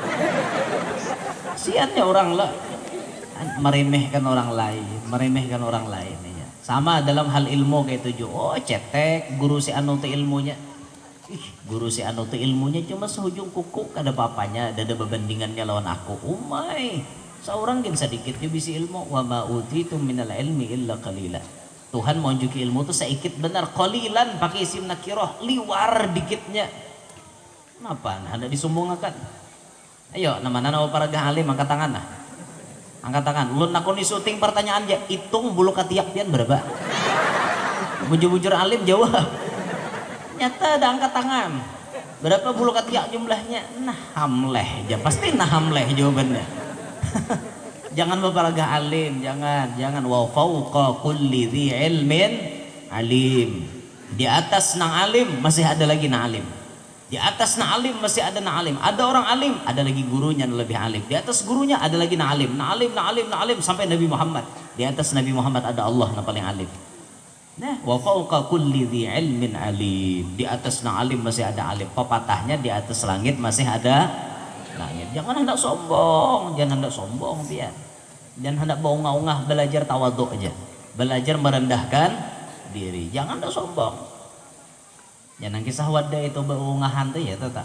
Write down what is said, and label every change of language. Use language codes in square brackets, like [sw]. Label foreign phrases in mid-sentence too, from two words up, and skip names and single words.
[bjn] Siannya orang lah meremehkan orang lain ya. Sama dalam hal ilmu kayak itu. Oh cetek guru si anu teh ilmunya. Guru si anu teh ilmunya cuma sehujung kuku kada papanya, ada berbandingannya lawan aku. Umay, seorang gin sedikit juga bisa ilmu. [ar] Wa ma utitum minal ilmi illa qalila. [bjn] Tuhan mau unjuki ilmu tuh sedikit benar, qalilan pakai [ar] isim nakirah, [bjn] liwar dikitnya. Kenapa? Hendak disumbungkan. Ayo, nama-nama para alim angkat tangan nah. Angkat tangan. Ulun nakoni syuting pertanyaan aja, hitung bulu katiak pian berapa? Bujur-bujur alim jawab. Nyata ada angkat tangan. Berapa bulu katiak jumlahnya? Nah, hamleh. Ya pasti nah hamleh jawabannya. Jangan beberapa alim, jangan [ar] wa fauqa kulli dzi ilmin alim. [bjn] Di atas nang alim masih ada lagi nang alim. Di atas nang alim masih ada nang alim. Ada orang alim, ada lagi gurunya yang lebih alim. Di atas gurunya ada lagi nang alim. Nang alim sampai Nabi Muhammad. Di atas Nabi Muhammad ada Allah yang paling alim. Nah, [ar] wa fauqa kulli dzi ilmin alim. [bjn] Di atas nang alim masih ada alim. Pepatahnya di atas langit masih ada langit. Jangan hendak sombong, biar. Jangan hendak baungah-ungah, belajar tawaduk aja. Belajar merendahkan diri. Jangan hendak sombong. Jangan kisah wadai itu baungahan tuh ya tata.